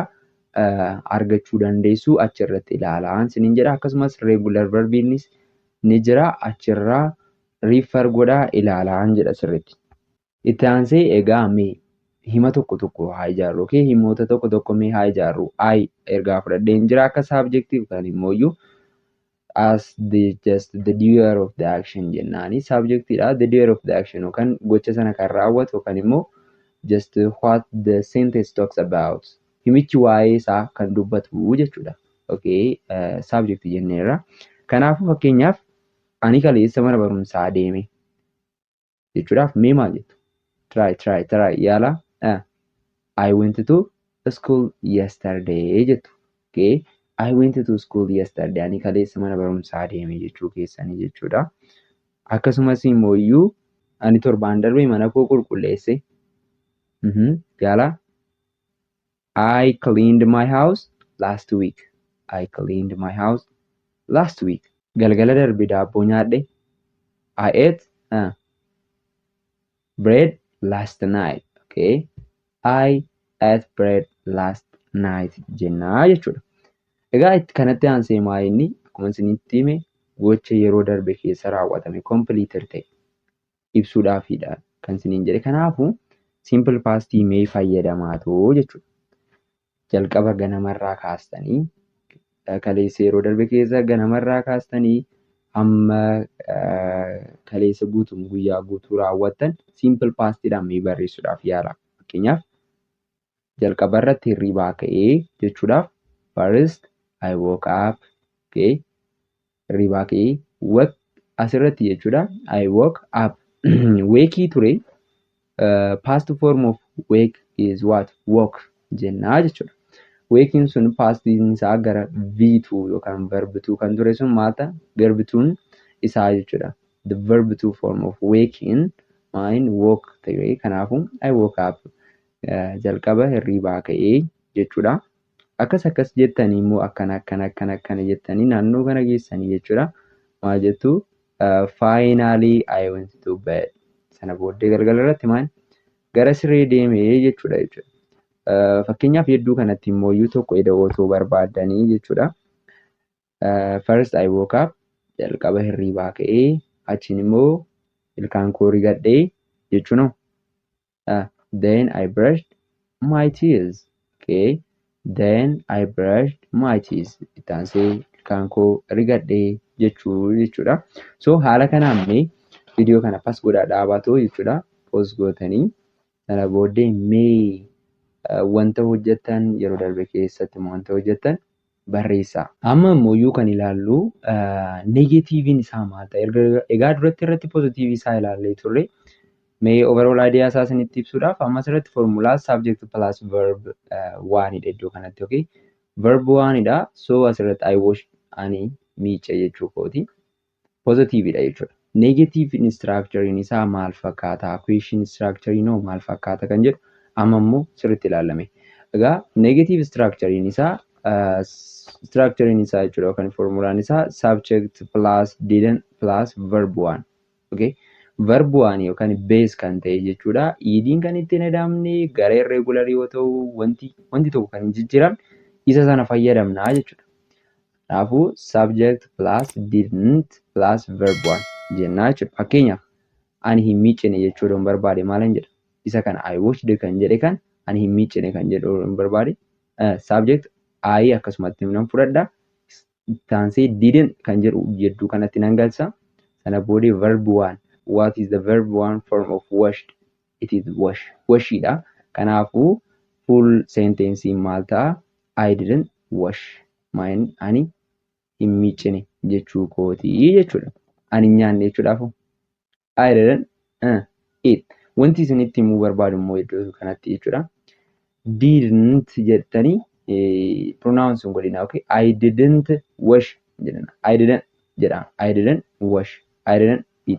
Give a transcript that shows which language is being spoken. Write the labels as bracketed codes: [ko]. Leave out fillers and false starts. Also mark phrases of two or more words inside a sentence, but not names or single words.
[om] Argachuu dandeessu achirratti ilaalaa isiniin jedha. Akkasumas regular verbiinis ni jira achirraa refer godhaa ilaalaa jedha sirritti. Itti aansee egaa mee hima tokko tokko haa ijaarru. Himoota tokko tokko mee haa ijaarru. I ergaa fudhadheen jira akka subjective kan immoo [en] as just the doer of the action [om] jennaani. Subjectidha. [en] The doer of the action [om] yookaan gocha sana kan raawwatu yookaan immoo [en] just what the sentence talks about. [om] Himichi waa'ee isaa kan dubbatu jechuudha. Subject jenneerra. Kanaafuu fakkeenyaaf ani kaleessa mana barumsaa deeme jechuudhaaf mee maal jettu? Try yaala. [en] I went to school yesterday jettu. I went to school yesterday. [om] Ani kaleessa mana barumsaa deeme jechuu keessanii jechuudha. Akkasumas immoo ani torbaan darbe mana koo qulqulleesse. Yaala. [en] I cleaned my house last week. I cleaned my house last week. [om] Galgala darbe daabboo nyaadhe. [en] I ate bread last night. I ate bread last night [om] jennaa jechuudha. Egaa kanatti aansee maayinni akkuma isinitti hime gocha yeroo darbe keessa raawwatame completed ta'e ibsuudhaafidha kan isiniin jedhe. Kanaafuu [en] simple past [om] mee fayyadamaatoo jechuudha. Jalqaba ganamarraa kaastanii kaleessa yeroo darbe keessa ganamarraa kaastanii amma kaleessa guutuun guyyaa guutuu raawwattan simple pastidhaan mee barreessuudhaaf yaala. Fakkeenyaaf jalqaba irratti hirribaa ka'ee jechuudhaaf [en] first I woke up. [om] Hirribaa ka'ee wake asirratti jechuudha. [en] I woke up. Wakey ture. Past form of wake is what? [om] Woke jennaa jechuudha. Waking sun pastiin isaa gara V2 yookaan [en] verb 2 [om] kan ture sun maal ta'a? [en] Verb 2 [om] isaa jechuudha. [en] The verb 2 form of waking mine woke ta'e. Kanaafuu I woke up. [om] Jalqaba hirribaa ka'ee jechuudha. Akkas jettanii immoo akkana jettanii naannoo kana geessanii jechuudha. Maal jettu? [en] Finally I went to bed. [om] Sana booddee galgala irratti maal? Gara siree deemee jechuudha. Fakkeenyaaf hedduu kanatti immoo tokko eda'ootoo barbaadanii jechuudha. [en] First I woke up. [om] Jalqaba hirribaa ka'ee achiin immoo ilkaan koo rigadhee jechuun [en] then I brushed my teeth. Then I brushed my teeth. [om] Itti aansee ilkaan koo rigadhee jechuudha. So haala kanaan mee viidiyoo kana pas godhaa dhaabatoo jechuudha. Pause gootanii sana booddee mee wanta hojjettan yeroo darbe keessatti wanta hojjettan barreessaa. Amma immoo kan ilaallu negatiiviin isaa maal ta'a? Egaa duratti irratti pozitiivii isaa ilaallee turre. Mee [en] overall idea [om] isaa isinitti ibsuudhaaf ammas irratti formulaa [en] subject plus verb [om] waanidha iddoo kanatti. Verb waanidha. So asirratti [en] I wash [om] ani miica jechuu kooti. Positiividha jechuudha. Negative structurein isaa maal fakkaata? Question structurein maal fakkaata kan jedhu amma immoo sirriitti ilaalame. Egaa negative structurein isaa yookaan formulaan isaa [en] subject plus didn't plus verb one. [om] verb waan yookaan base kan ta'e jechuudha. Idiin kan ittiin hedamne gara irregular yoo ta'u wanti tokko kan hin jijjiiramne isa sana fayyadamna jechuudha. Kanaafuu [en] subject plus didn't plus verb [om] waan jennaa jechuudha. Fakkeenyaaf ani hin miicine jechuudha barbaade maalan jedha? Isa kana [en] I watched [om] kan jedhe kan ani hin miicine kan jedhu barbaade subject I akkasumatti nan fudhadha. Taansee didn't kan jedhu jedduu kanatti nan galcha. Sana booda verb waan. [en] What is the verb one form of washed? It is wash. [om] Washidha. Kanaafuu [en] full sentence [om] maal ta'a? [en] I didn't wash [om] mine ani hin miicine jechuu kooti jechuudha. Ani nyaanne jechuudhaaf [en] I didn't eat. [om] Wanti isinitti himuu barbaadu immoo iddoo kanatti jechuudha. Didn't jettanii pronounce hin godhina. [en] Okay? I didn't wash jedhana. I didn't jedhama. I didn't wash. I didn't eat.